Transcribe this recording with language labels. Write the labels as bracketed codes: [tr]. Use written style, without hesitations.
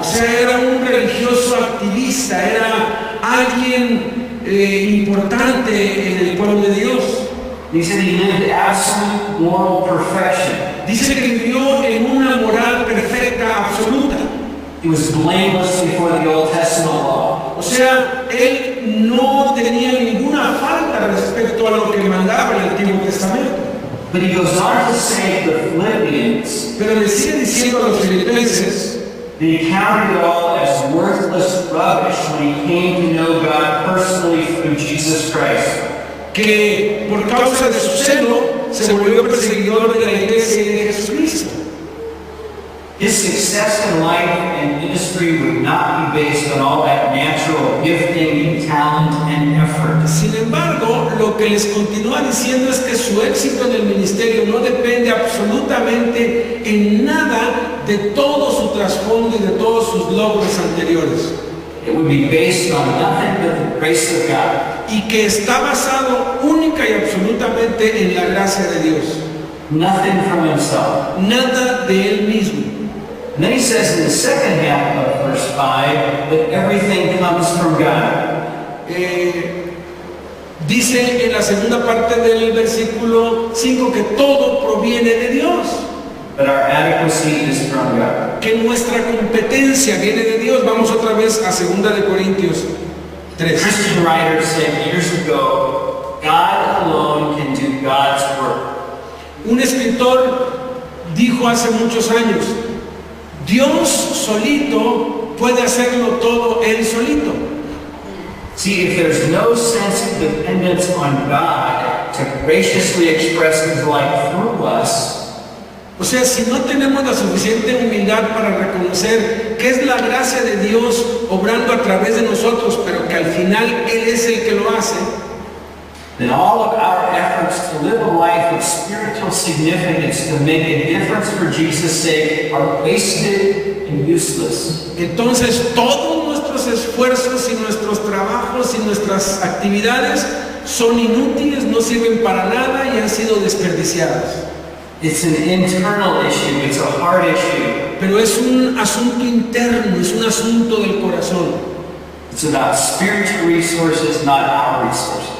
[es] O sea, era un religioso activista, era alguien importante en el pueblo de Dios. [en] He said he lived absolute moral perfection. [es] Dice que vivió en una moral perfecta, absoluta. [en] He was blameless before the Old Testament law. [es] O sea, él no tenía ninguna falta respecto a lo que mandaba el Antiguo Testamento. [en] But he goes on to say to the Philippians [es] Pero le sigue diciendo a los filipenses [en] that he counted it all as worthless rubbish when he came to know God personally through Jesus Christ. [es] que por causa de su celo se volvió perseguidor de la iglesia y de Jesucristo. [en] His success in life and ministry would not be based on all that natural gifting and talent and effort. [es] Sin embargo, lo que les continúa diciendo es que su éxito en el ministerio no depende absolutamente en nada de todo su trasfondo y de todos sus logros anteriores. [en] It would be based on nothing but the grace of God. [es] Y que está basado única y absolutamente en la gracia de Dios. [en] Nothing from himself. [es] Nada de él mismo. [en] And then he says in the second half of verse 5 that everything comes from God. [es] Dice en la segunda parte del versículo 5 que todo proviene de Dios. [en] But our adequacy is from God. [es] Que nuestra competencia viene de Dios. Vamos otra vez a 2 de Corintios 3. [en] Christian writers said years ago, God alone can do God's work. [es] Un escritor dijo hace muchos años, Dios solito puede hacerlo todo él solito. [en] See, if there's no sense of dependence on God to graciously express His life through us, [es] o sea, si no tenemos la suficiente humildad para reconocer que es la gracia de Dios obrando a través de nosotros, pero que al final Él es el que lo hace, [en] then all of our efforts to live a life of spiritual significance to make a difference for Jesus' sake are wasted and useless. [es] entonces todos nuestros esfuerzos y nuestros trabajos y nuestras actividades son inútiles, no sirven para nada y han sido desperdiciadas. [en] It's an internal issue. It's a heart issue. [es] pero es un asunto interno, es un asunto del corazón. [en] It's about spiritual resources, not our resources.